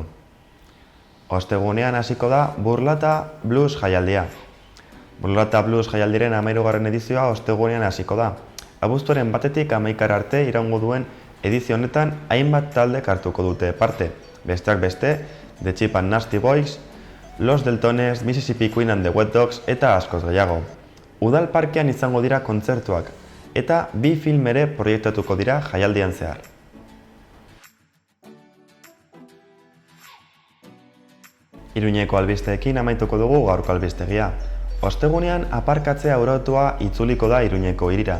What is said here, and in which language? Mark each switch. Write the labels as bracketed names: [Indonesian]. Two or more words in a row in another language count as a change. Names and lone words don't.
[Basque] Ostegunean hasiko da Burlata Blues jaialdia. Burlata Blues jaialdiren 13. edizioa ostegunean hasiko da. Abuztuaren 1-tik 11 arte iraungo duen edizio honetan hainbat taldek hartuko dute parte. Besteak beste, The Cheap and Nasty Boys, Los Deltones, Mississippi Queen and the Wet Dogs eta askoz gehiago. Udal parkean izango dira kontzertuak eta 2 film ere proiektatuko dira jaialdian zehar. Iruñeko albisteekin amaituko dugu gaurko albistegia. Ostegunean aparkatzea arautua itzuliko da Iruñeko hirira.